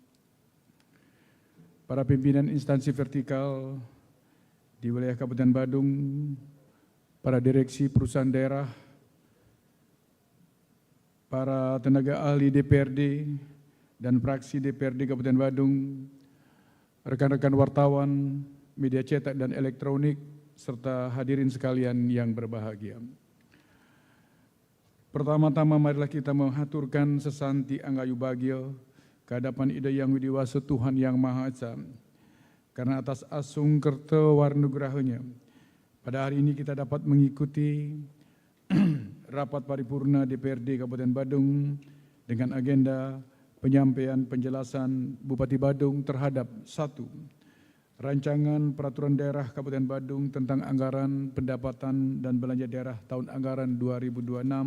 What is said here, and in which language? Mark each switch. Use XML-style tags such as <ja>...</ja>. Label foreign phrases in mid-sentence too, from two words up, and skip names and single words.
<id>para pimpinan instansi vertikal di wilayah Kabupaten Badung, para direksi perusahaan daerah, para tenaga ahli DPRD, dan fraksi DPRD Kabupaten Badung, rekan-rekan wartawan, media cetak dan elektronik, serta hadirin sekalian yang berbahagia. Pertama-tama marilah kita menghaturkan</id> <ban>sesanti anggayu bagio</ban> <id>kehadapan Ida Yang Widiwasa Tuhan Yang Maha Esa, karena atas</id> <ban>asung kerto warnugrahanya,</ban> <id>pada hari ini kita dapat mengikuti rapat paripurna DPRD Kabupaten Badung dengan agenda penyampaian penjelasan Bupati Badung terhadap 1. Rancangan Peraturan Daerah Kabupaten Badung tentang Anggaran Pendapatan dan Belanja Daerah tahun anggaran 2026.</id>